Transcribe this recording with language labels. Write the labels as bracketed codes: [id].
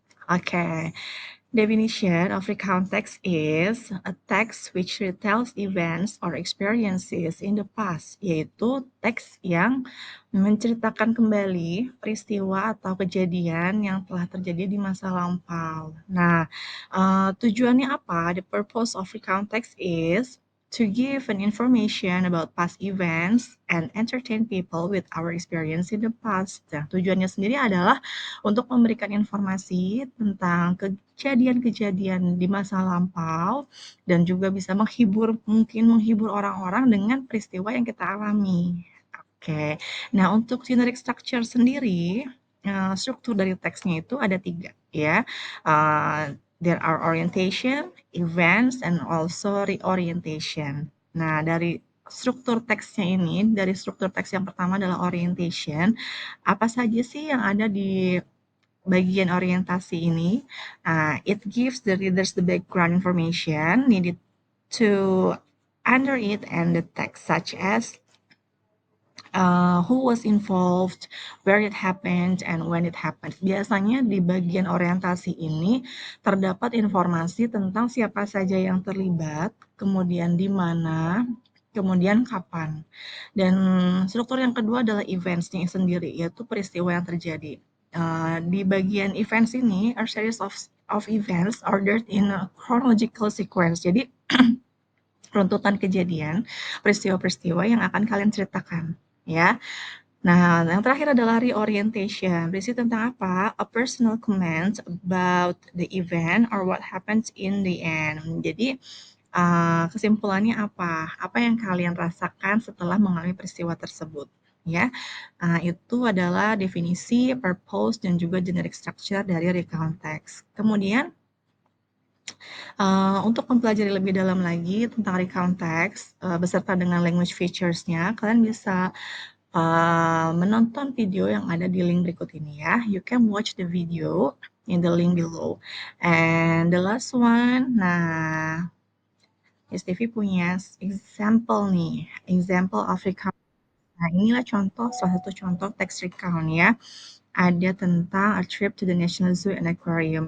[en] Oke, definition of recount text is a text which retells events or experiences in the past, [id] yaitu teks yang menceritakan kembali peristiwa atau kejadian yang telah terjadi di masa lampau. Nah, tujuannya apa? [en] The purpose of recount text is to give an information about past events and entertain people with our experience in the past. [id] Nah, tujuannya sendiri adalah untuk memberikan informasi tentang kejadian-kejadian di masa lampau dan juga bisa mungkin menghibur orang-orang dengan peristiwa yang kita alami. Oke. Nah, untuk generic structure sendiri, struktur dari teksnya itu ada 3 ya. [en] There are orientation, events, and also reorientation. [id] Nah, dari struktur teksnya ini, dari struktur teks yang pertama adalah orientation. Apa saja sih yang ada di bagian orientasi ini? [en] It gives the readers the background information needed to under it and the text, such as who was involved, where it happened, and when it happened. [id] Biasanya di bagian orientasi ini terdapat informasi tentang siapa saja yang terlibat, kemudian di mana, kemudian kapan. Dan struktur yang kedua adalah events-nya sendiri, yaitu peristiwa yang terjadi. Di bagian events ini, [en] a series of events ordered in a chronological sequence. [id] Jadi, runtutan kejadian, peristiwa-peristiwa yang akan kalian ceritakan, ya. Nah, yang terakhir adalah reorientation. Berisi tentang apa? [en] A personal comment about the event or what happens in the end. [id] Jadi, kesimpulannya apa? Apa yang kalian rasakan setelah mengalami peristiwa tersebut, ya. Itu adalah definisi, purpose, dan juga generic structure dari recount text. Kemudian, untuk mempelajari lebih dalam lagi tentang recount text, beserta dengan language features-nya, kalian bisa menonton video yang ada di link berikut ini ya. [en] You can watch the video in the link below. And the last one, nah, Miss Devi [id] punya [en] example nih, example of recount. [id] Nah, inilah salah satu contoh text recount ya. Ada tentang a trip to the National Zoo and Aquarium.